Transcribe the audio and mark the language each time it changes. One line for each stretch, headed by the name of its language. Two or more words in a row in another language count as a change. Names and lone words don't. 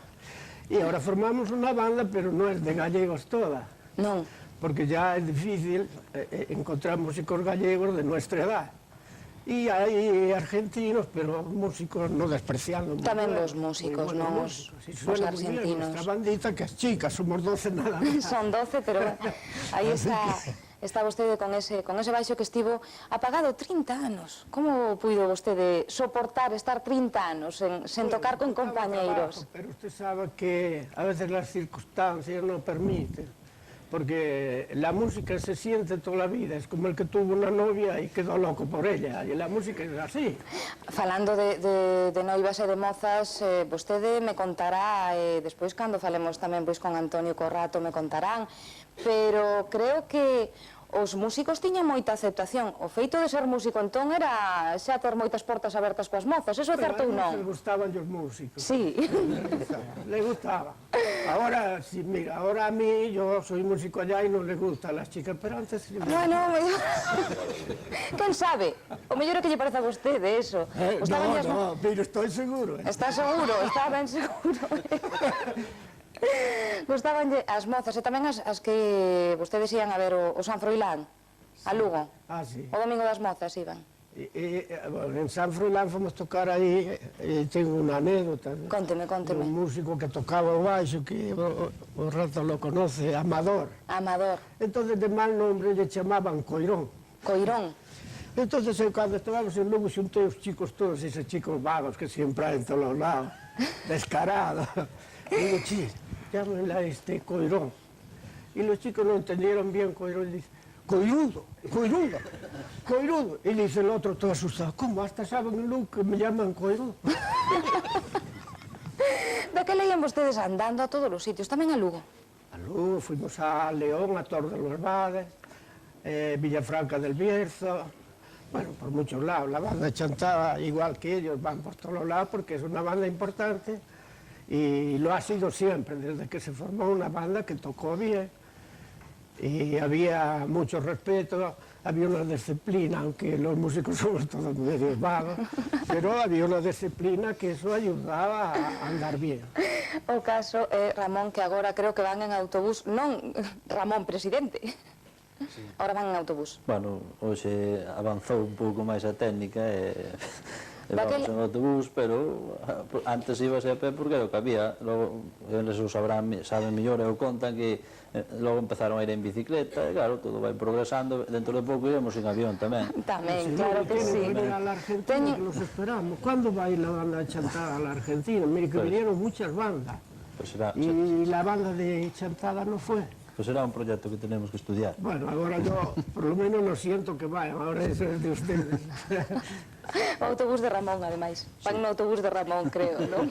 Spanish: Y ahora formamos una banda, pero no es de gallegos toda.
Galician: Non.
Spanish: Porque ya es difícil encontrar músicos gallegos de nuestra edad. Y hay argentinos, pero músicos no despreciando.
Galician: Tamén os músicos, non os argentinos.
Spanish: Nuestra bandita, que es chica, somos 12 nada más.
Galician: Son 12, pero aí está vostede con ese baixo que estivo apagado 30 anos. Como puido vostede soportar estar 30 anos sen tocar con compañeiros?
Spanish: Pero usted sabe que a veces las circunstancias no permiten. Porque la música se siente toda la vida, es como el que tuvo una novia y quedó loco por ella, y la música es así.
Galician: Falando de noivas e de mozas, vostede me contará, despois cando falemos tamén con Antonio Corrato me contarán, pero creo que os músicos tiñan moita aceptación. O feito de ser músico entón era xa ter moitas portas abertas coas mozas, eso é certo ou non? Pero a eles gustaban os músicos.
Spanish: Sí. Le gustaba. Ahora, sí, mira, ahora a mí, yo soy músico allá y no le gusta a las chicas, pero antes... Bueno,
Galician: quen sabe? O mellor é que lle parece a vostede, eso.
Spanish: No, pero estoy seguro.
Galician: Está seguro, está ben seguro. Gustabanlle as mozas e tamén as que vostedes ian a ver o San Froilán, a Lugo.
Spanish: Ah, sí.
Galician: O Domingo das Mozas iban. Bueno, en San Froilán fomos tocar aí, tengo unha anécdota. Conteme. Un músico que tocaba o baixo, que o rato
Spanish: lo conoce,
Galician: Amador. Amador.
Spanish: Entonces de mal nombre
Galician: lle chamaban
Spanish: Coirón. Coirón.
Galician: Entonces cando estábamos en Lugo xuntei os chicos todos,
Spanish: esos chicos vagos que siempre
Galician: hai
Spanish: en todos los lados,
Galician: descarados.
Spanish: Digo, llámenle a este Coirón. Y los chicos no entendieron bien Coirón, y dice, Coirudo. Y dice el otro todo asustado, ¿cómo? Hasta saben en Lugo que me llaman Coirudo.
Galician: De que leían vostedes andando a todos os sitios, tamén a Lugo?
Spanish: A Lugo, fuimos a León, a Tor de los Vades, Villafranca del Bierzo, bueno, por muchos lados. La banda Chantada, igual que ellos, van por todos los lados porque es una banda importante. Y lo ha sido siempre, desde que se formó una banda que tocó bien y había mucho respeto, había una disciplina, aunque los músicos somos todos medio vagos, pero había una disciplina que eso ayudaba a andar bien.
Galician: O caso é Ramón, que agora creo que van en autobús, non Ramón presidente, agora van en autobús. Bueno, hoxe avanzou un pouco máis a técnica e vamos en autobús, pero antes ibase a pé porque era o que había. Logo, eles o saben mellor e o contan que logo empezaron a ir en bicicleta e claro, todo vai progresando, dentro de pouco iremos en avión tamén. Tamén, claro que sí.
Spanish: Tienen que venir a la Argentina, que los esperamos. ¿Cuándo va a ir la banda de Chantada a la Argentina? Mire que vinieron muchas bandas y la banda de Chantada no fue. Pues será un proyecto que tenemos que estudiar. Bueno, ahora yo por lo menos no siento que vayan, ahora eso es de ustedes.
Galician: O autobús de Ramón, ademais. Van no autobús de Ramón, creo, non?